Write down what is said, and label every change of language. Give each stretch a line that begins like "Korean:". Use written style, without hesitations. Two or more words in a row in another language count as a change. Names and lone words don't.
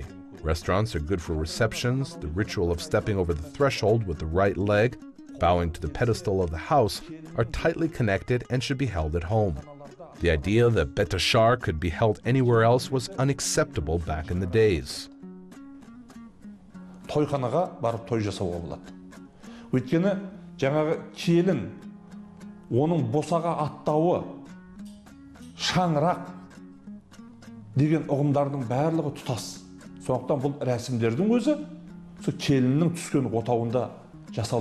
English: Restaurants are good for receptions. The ritual of stepping over the threshold with the right leg, bowing to the pedestal of the house, are tightly connected and should be held at home. The idea that betashar could be held anywhere else was unacceptable back in the days.
Kazakh: Тойханаға барып той жасауға болады. Өйткені жаңағы келін оның босаға аттауы, шаңырақ деген ұғымдардың барлығы тұтас. Сондықтан бұл рәсімдердің өзі келіннің түскен отауында жасалу керек.